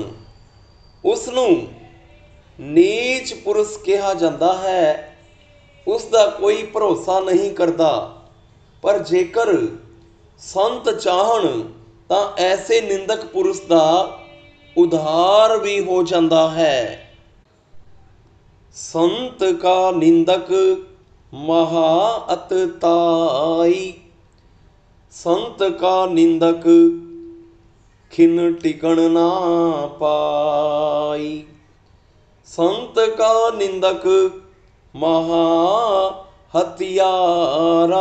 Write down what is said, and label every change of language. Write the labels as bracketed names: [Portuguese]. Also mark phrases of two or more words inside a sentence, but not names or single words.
[Punjabi] ਉਸ ਨੂੰ ਨੀਚ ਪੁਰਸ਼ ਕਿਹਾ ਜਾਂਦਾ ਹੈ। ਉਸ ਦਾ ਕੋਈ ਭਰੋਸਾ ਨਹੀਂ ਕਰਦਾ। ਪਰ ਜੇਕਰ ਸੰਤ ਚਾਹਣ ਤਾਂ ਐਸੇ ਨਿੰਦਕ ਪੁਰਸ਼ ਦਾ ਉਧਾਰ ਵੀ ਹੋ ਜਾਂਦਾ ਹੈ। ਸੰਤ ਕਾ ਨਿੰਦਕ ਮਹਾ ਅਤਤਾਈ। ਸੰਤ ਕਾ ਨਿੰਦਕ ਖਿਨ ਟਿਕਨ ਨਾ ਪਾਈ। ਸੰਤ ਕਾ ਨਿੰਦਕ ਮਹਾ ਹਤਿਆਰਾ।